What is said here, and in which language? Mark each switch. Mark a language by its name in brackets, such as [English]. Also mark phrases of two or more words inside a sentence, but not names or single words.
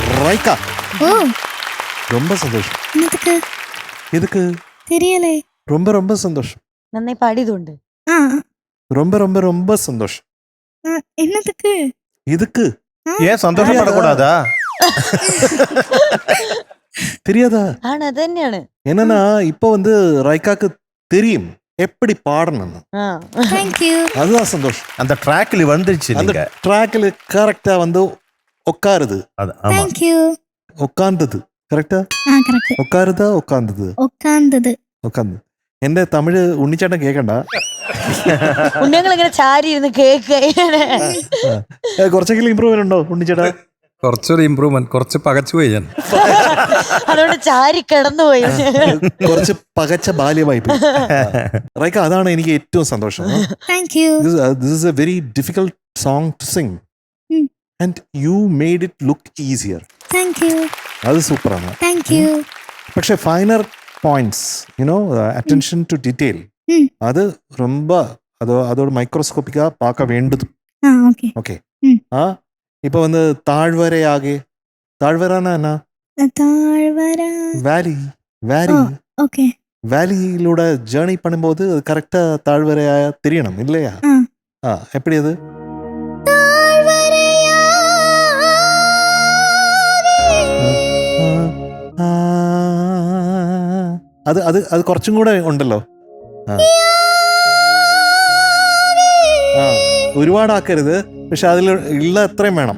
[Tamil] ரைக்கா ஓ ரொம்ப சந்தோஷம். என்னதுக்கு எதுக்கு? தெரியலே. ரொம்ப ரொம்ப சந்தோஷம். [Malayalam] നന്നായി പാടിയതുകൊണ്ട്. [Tamil] ஆ ரொம்ப ரொம்ப ரொம்ப சந்தோஷம். என்னதுக்கு? இதுக்கு ஏன் சந்தோஷப்படக்கூடாதா? தெரியாதா? [Malayalam] ആണ് അത് തന്നെയാണ്. [Tamil] என்னன்னா இப்போ வந்து ரைக்காக்கு தெரியும் எப்படி பாடணும்னு. [Malayalam] ആ. [English] Thank you. [Tamil] அதுதான் சந்தோஷம். அந்த ட்ராக்ல வந்துருச்சு அந்த நீங்க. ட்ராக்ல கரெக்டா வந்து உட்காருது. அது ஆமா. [English] Thank you. [Tamil] உட்கார்ந்தது கரெக்டா? கரெக்ட். உட்காருதா உட்கார்ந்தது? உட்கார்ந்தது. [Malayalam] ഉക്കാന്ന്. എന്റെ തമിഴ് ഉണ്ണിച്ചേട്ടൻ കേക്കണ്ട. ഉണ്ണിയങ്ങൾ ഇങ്ങനെ ചാരി ഇരുന്ന് കേക്ക് കുറച്ചെങ്കിലും ഇമ്പ്രൂവ്മെന്റ് ഉണ്ടോ ഉണ്ണിച്ചേട്ടാ? കുറച്ചൊരു ഇമ്പ്രൂവ്മെന്റ്, കുറച്ച് പകച്ചുപോയി ഞാൻ. അതുകൊണ്ട് ചാരി കിടന്നുപോയി. കുറച്ച് പകച്ച ബാല്യമായി പോയി. റൈക്ക, അതാണ് എനിക്ക് ഏറ്റവും സന്തോഷം. [English] Thank you. This is a very difficult song to sing and you made it look easier. Thank you. [Malayalam] അത് സൂപ്പറാണ്. [English] Thank you. [Malayalam] പക്ഷെ [English] finer points, attention to detail, [Tamil] அது ரொம்ப அதோட மைக்ரோஸ்கோப்பிக்கா பார்க்க வேண்டுது. ஓகே. ஓகே. இப்போ வந்து தாழ்வரையாகே, தாழ்வரானா என்ன? தாழ்வர. வேலி. வேலி. ஓகே. வேலியிலூടെ ஜேர்னி பண்ணும்போது அது கரெக்டா தாழ்வரையா தெரியணும் இல்லையா? எப்படி அது? [Malayalam] അത് അത് അത് കുറച്ചും കൂടെ ഉണ്ടല്ലോ. ഒരുപാടാക്കരുത്, പക്ഷെ അതിൽ ഉള്ള അത്രയും വേണം.